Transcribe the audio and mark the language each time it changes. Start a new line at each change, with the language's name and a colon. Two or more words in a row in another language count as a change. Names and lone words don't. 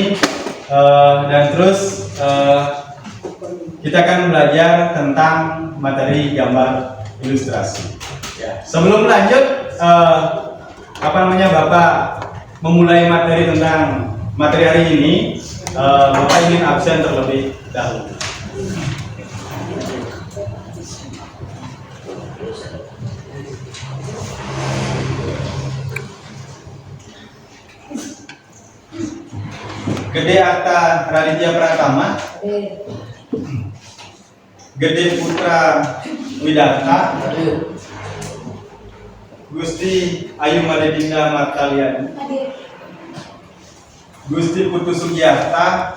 Indonesian: Dan terus kita akan belajar tentang materi gambar ilustrasi. Ya. Sebelum lanjut, Bapak memulai materi tentang materi hari ini, Bapak ingin absen terlebih dahulu. Gede Arta Raditya Pratama, Gede Putra Widata, Gusti Ayu Madedinda Martaliani, Gusti Putu Sugiyarta,